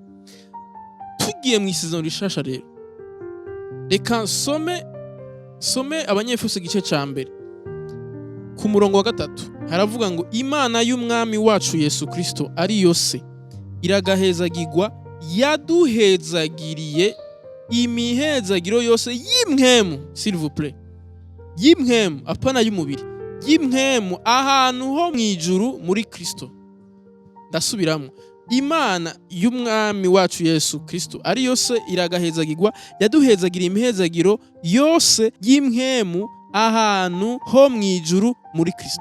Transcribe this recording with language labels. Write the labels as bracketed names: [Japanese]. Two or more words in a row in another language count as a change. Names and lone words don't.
[Rundi] Tugiye mu isezerano rishasha rero, reka some Abanyefeso igice ca mbere ku murongo wa 3 haravuga ngo Imana y'umwami wacu Yesu Kristo ari yo se iragahezagirwa, yaduhezagiriye imihezagiro yose y'imwemu, [French] s'il vous plaît, [Rundi] y'imwemu apana y'umubiri, y'imwemu ahantu ho mwijuru muri Kristo. Ndasubiramo, Imana y'umwami wacu Yesu Kristo ari yo se iragahezagirwa, yaduhezagiriye imihezagiro yose y'imwemu ahantu ho mwijuru muri Kristo.